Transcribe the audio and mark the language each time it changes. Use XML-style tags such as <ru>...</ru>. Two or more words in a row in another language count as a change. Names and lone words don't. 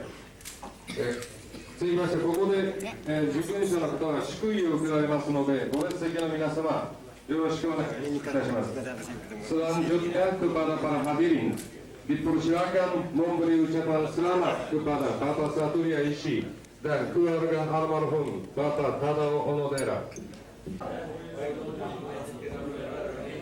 <ja>続きましてここで受験者の方が祝意を受けられますので、ご列席の皆様よろしくお願いいたします。</ja> <id>Selanjutnya kepada para hadirin dipersilakan memberi ucapan selamat kepada Bapak Satria Ishii dan keluarga almarhum Bapak Tadao Onodera.</id>